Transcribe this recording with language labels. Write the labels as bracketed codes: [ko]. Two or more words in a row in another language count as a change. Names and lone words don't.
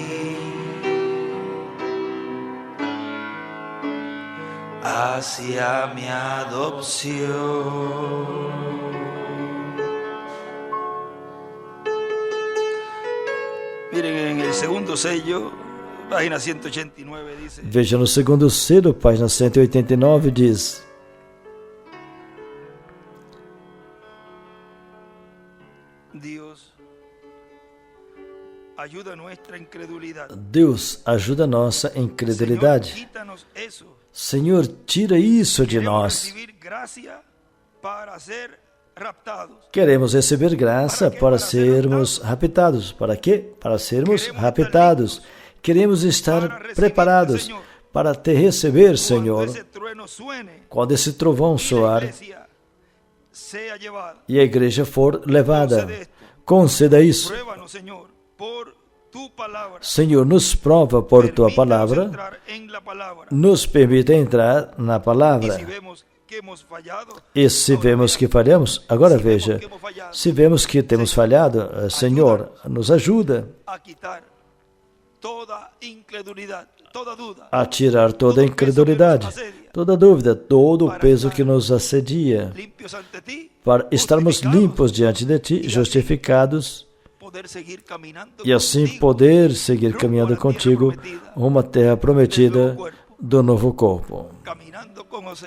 [es] Hacia mi adopción. Miren, en el segundo sello, página 189, dice. [pt] Veja no segundo selo, página 189, diz: Deus ajuda nossa incredulidade. Deus ajuda a nossa incredulidade. [es] Senhor, quítanos eso. [pt] Senhor, tira isso de [es] Queremos [pt] nós. [es] recibir gracia para ser raptados. [pt] Queremos receber graça para sermos raptados. Para quê? Para sermos raptados. Queremos estar preparados para te receber, Senhor. Quando esse [es] trueno suene [pt] Quando esse trovão e a soar igreja seja levada. e a igreja for levada, conceda isso. [es] Pruébanos, Senhor, por tu palavra. [pt] Senhor, nos prova por tua [es] Permítanos [pt] palavra, [es] entrar en la palabra. [pt] nos permita entrar na [es] Y [pt] palavra. [es] si vemos que hemos fallado, [pt] E se vemos que falhamos, agora veja, se vemos que temos falhado, Senhor, nos ajuda [es] a quitar toda incredulidad, toda duda, [pt] a tirar toda a incredulidade, toda dúvida, todo o peso que nos assedia, [es] limpios ante ti, [pt] para estarmos justificados, limpos diante de Ti, justificados, [es] poder seguir caminando [pt] e assim [es] contigo, [pt] poder seguir [es] rumbo [pt] caminhando [es] a la tierra [pt] contigo [es] prometida, [pt] rumo à terra prometida do novo corpo. [es] caminando con José.